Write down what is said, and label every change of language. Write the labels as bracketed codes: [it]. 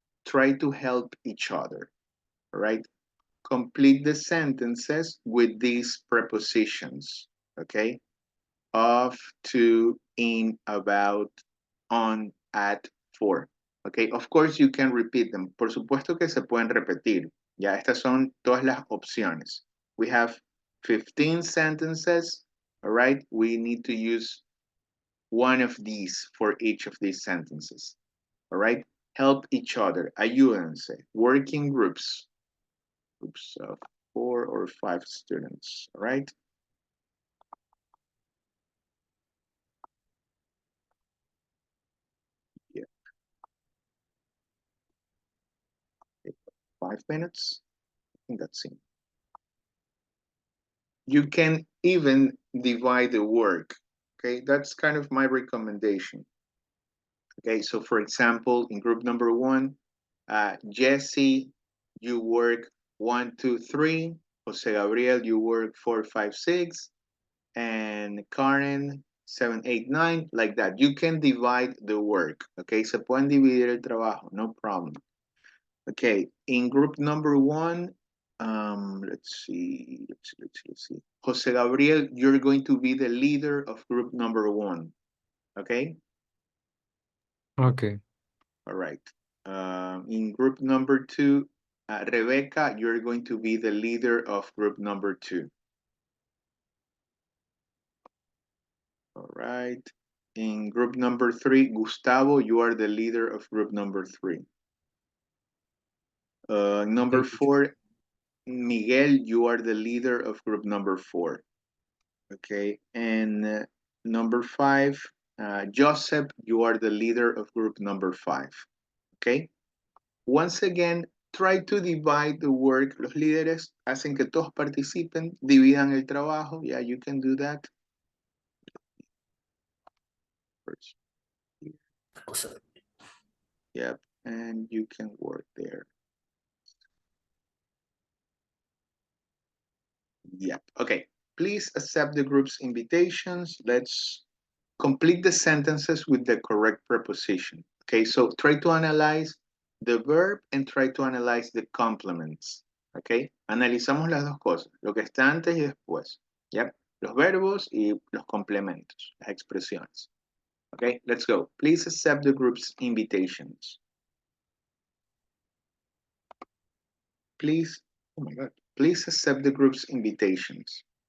[en] Try to help each other, all right? Complete the sentences with these prepositions, okay? Of, to, in, about, on, at, for, okay? Of course you can repeat them. [es] Por supuesto que se pueden repetir. Ya, estas son todas las opciones. [en] We have 15 sentences, all right? We need to use one of these for each of these sentences, all right? Help each other, [es] ayúdense, [en] working groups of 4 or 5 students, all right? Yeah. 5 minutes, I think that's it. You can even divide the work, okay? That's kind of my recommendation. Okay, so for example, in group number 1, Jesse, you work 1, 2, 3. Jose Gabriel, you work 4, 5, 6. And Karen, 7, 8, 9, like that. You can divide the work, okay? [es] Se pueden dividir el trabajo, [en] no problem. Okay, in group number 1, let's see. Jose Gabriel, you're going to be the leader of group number 1, okay? Okay. All right. In group number 2, Rebecca, you're going to be the leader of group number 2. All right. In group number 3, Gustavo, you are the leader of group number 3. Number 4, Miguel, you are the leader of group number 4. Okay. And number 5, Joseph, you are the leader of group number 5. Okay. Once again, try to divide the work. [es] Los líderes hacen que todos participen, dividan el trabajo. [en] Yeah, you can do that. First. Yep, and you can work there. Yep, okay. Please accept the group's invitations. Let's complete the sentences with the correct preposition. Okay, so try to analyze the verb and try to analyze the complements. [es] Okay, analizamos las dos cosas, lo que está antes y después. Yep, los verbos y los complementos, las expresiones. [en] Okay, let's go. Please accept the group's invitations. Please, oh my God, please accept the group's invitations.